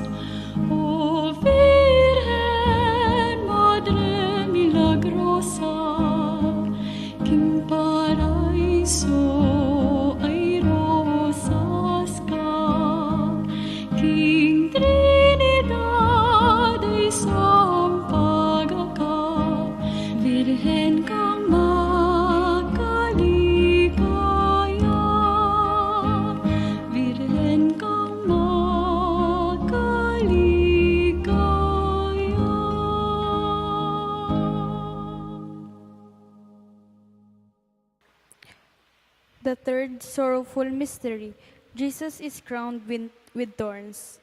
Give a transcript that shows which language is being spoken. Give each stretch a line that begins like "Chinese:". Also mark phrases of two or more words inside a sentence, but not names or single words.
Pampanga: O Virgen, Madre Milagrosa, King Paraiso ay rosas ka, King Trinidad ay sampaga ka, Virgen kang makaligaya, Virgen kang
English: The third sorrowful mystery, Jesus is crowned with thorns.